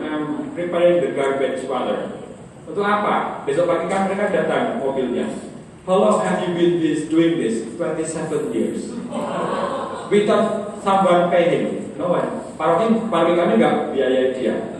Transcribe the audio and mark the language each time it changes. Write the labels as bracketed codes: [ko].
[en] I'm preparing the garbage father. [id] Untuk apa? Besok pagi kan mereka datang mobilnya. [en] How long have you been doing this? 27 years. Without someone pay him. No one. [id] Paroki kami nggak biayai dia.